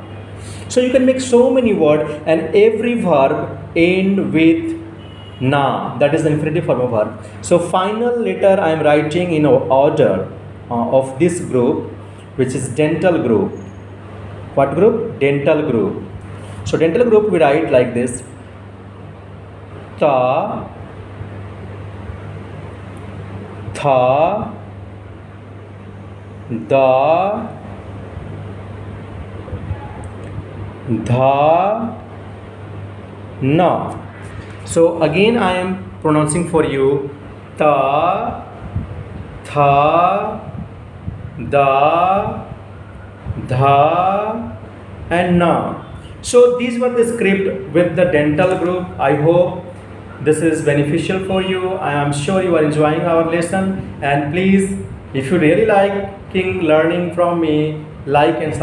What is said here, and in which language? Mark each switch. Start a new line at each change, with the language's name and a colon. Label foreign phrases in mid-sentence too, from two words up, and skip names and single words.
English: So you can make so many words, and every verb end with na. That is the infinitive form of verb. So final letter I am writing in order of this group, which is dental group. What group? Dental group. So dental group we write like this: ta, tha, da, dha, na. So again I am pronouncing for you: ta, tha, da, dha, and na. So these were the script with the dental group. I hope this is beneficial for you. I am sure you are enjoying our lesson, and please, if you really liking learning from me, like and subscribe it.